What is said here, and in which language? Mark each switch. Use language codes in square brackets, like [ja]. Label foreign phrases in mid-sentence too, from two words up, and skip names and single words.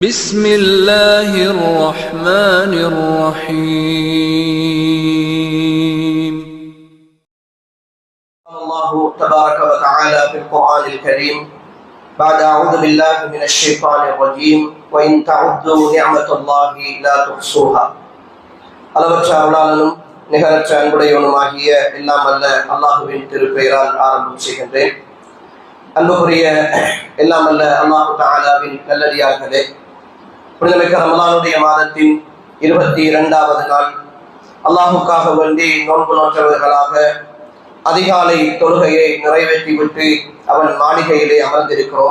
[ar] بسم الله الرحمن الرحيم. الله تبارك وتعالى في القرآن الكريم بعد أعوذ بالله من الشيطان الرجيم وإن تعدوا نعمة الله لا تحصوها. [ta] அளவற்ற அருளாளனும் நிகரற்ற அன்புடையவனுமாகிய எல்லாம் அல்ல அல்லாஹுவின் திருப்பெயரால் ஆரம்பம் செய்கின்றேன். அன்புக்குரிய எல்லாம் அல்ல அல்லாஹு தஆலாவின் நல்லடியார்களே, புனிதமிக்க ரமலானுடைய மாதத்தின் 22வது நாள் அல்லாஹுக்காக வேண்டி நோன்பு நோற்றவர்களாக அதிகாலை தொழுகையை நிறைவேற்றிவிட்டு அவன் மாளிகையிலே அமர்ந்திருக்கிறோம்.